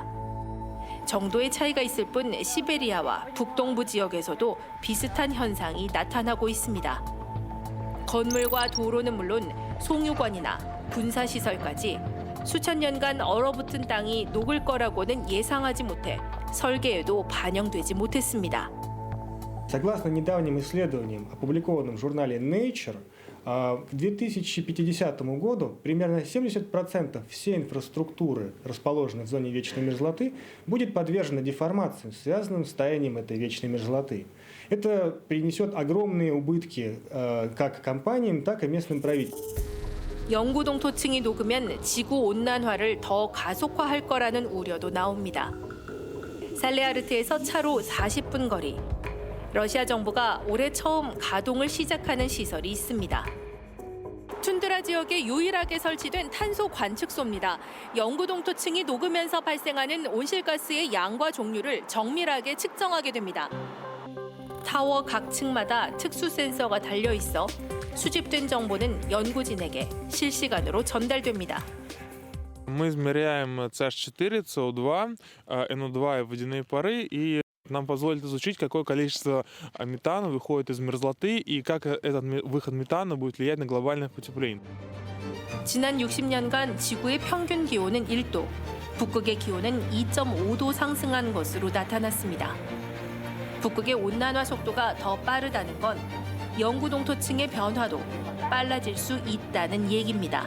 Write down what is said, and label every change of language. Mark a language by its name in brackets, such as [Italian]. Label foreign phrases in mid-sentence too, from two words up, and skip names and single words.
[Korean] 정도의 차이가 있을 뿐 시베리아와 북동부 지역에서도 비슷한 현상이 나타나고 있습니다. 건물과 도로는 물론 송유관이나 군사시설까지 수천 년간 얼어붙은 땅이 녹을 거라고는 예상하지 못해 설계에도 반영되지 못했습니다. [Russian] Согласно недавним исследованиям, опубликованным в журнале Nature, к 2050 году примерно 70% всей инфраструктуры, расположенной в зоне вечной мерзлоты, будет подвержена деформациям, связанным с таянием этой вечной мерзлоты. Это принесет огромные убытки как компаниям, так и местным правительствам. [Korean] 영구동토층이 녹으면 지구온난화를 더 가속화할 거라는 우려도 나옵니다. 살레아르트에서 차로 40분 거리. 러시아 정부가 올해 처음 가동을 시작하는 시설이 있습니다. 툰드라 지역에 유일하게 설치된 탄소 관측소입니다. 영구동토층이 녹으면서 발생하는 온실가스의 양과 종류를 정밀하게 측정하게 됩니다. 타워 각 층마다 특수 센서가 달려 있어 수집된 정보는 연구진에게 실시간으로 전달됩니다. [Russian] Мы измеряем CH4, СО2, NO2 и водяные пары, и нам позволит изучить, какое количество метана выходит из мерзлоты и как этот выход метана будет влиять на глобальное потепление. [Korean] 지난 60년간 지구의 평균 기온은 1도, 북극의 기온은 2.5도 상승한 것으로 나타났습니다. 북극의 온난화 속도가 더 빠르다는 건 영구동토층의 변화도 빨라질 수 있다는 얘기입니다.